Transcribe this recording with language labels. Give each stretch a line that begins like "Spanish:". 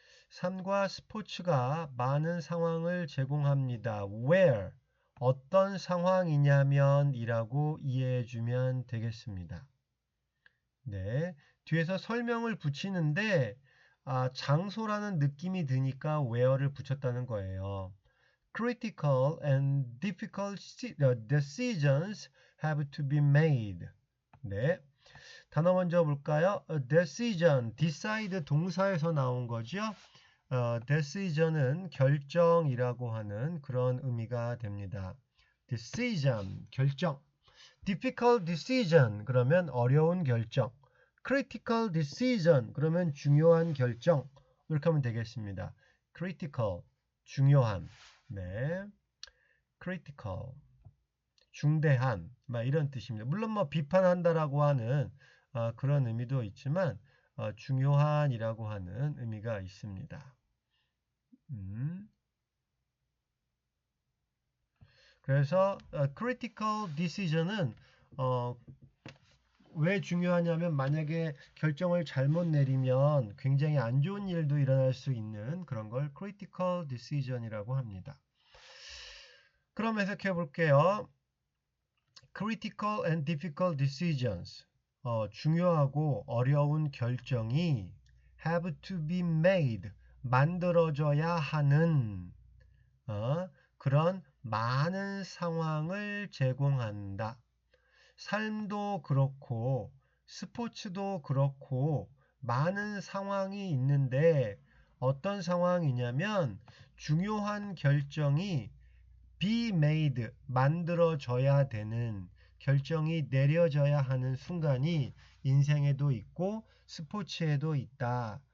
Korean: 삶과 스포츠가 많은 상황을 제공합니다.
English: Where?
Korean: 어떤 상황이냐면 이라고 이해해 주면 되겠습니다. 네. 뒤에서 설명을 붙이는데 장소라는 느낌이 드니까 where를 붙였다는 거예요.
English: Critical and difficult decisions have to be made.
Korean: 네. 단어 먼저 볼까요? decision, decide 동사에서 나온 거죠. decision은 결정이라고 하는 그런 의미가 됩니다. decision, 결정. difficult decision, 그러면 어려운 결정. critical decision, 그러면 중요한 결정. 이렇게 하면 되겠습니다. critical, 중요한. 네. critical, 중대한, 이런 뜻입니다. 물론 비판한다라고 하는 그런 의미도 있지만 중요한이라고 하는 의미가 있습니다. 그래서 critical decision은 왜 중요하냐면 만약에 결정을 잘못 내리면 굉장히 안 좋은 일도 일어날 수 있는 그런 걸 critical decision이라고 합니다. 그럼 해석해 볼게요.
English: Critical and difficult decisions,
Korean: 중요하고 어려운 결정이
English: have to be made,
Korean: 만들어져야 하는 그런 많은 상황을 제공한다. 삶도 그렇고 스포츠도 그렇고 많은 상황이 있는데 어떤 상황이냐면 중요한 결정이 be made, 만들어져야 되는 결정이 내려져야 하는 순간이 인생에도 있고 스포츠에도 있다.